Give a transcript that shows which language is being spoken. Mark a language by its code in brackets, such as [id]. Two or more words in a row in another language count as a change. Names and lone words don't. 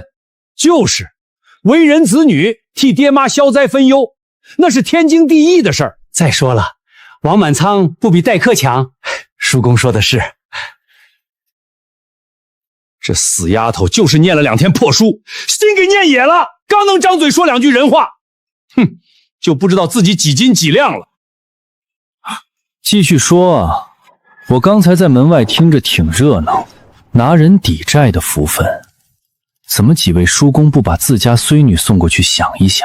[zh] 就是，為人子女，替爹媽消災分憂，那是天經地義的事兒。再說了，王滿倉不比待客強。叔公說的是。这死丫頭就是念了2天破書，心給念野了，剛能張嘴說2句人話，哼，就不知道自己幾斤幾兩了。繼續說啊，我剛才在門外聽着挺熱鬧，拿人抵債的福分，怎麼幾位叔公不把自家孫女送過去想一想？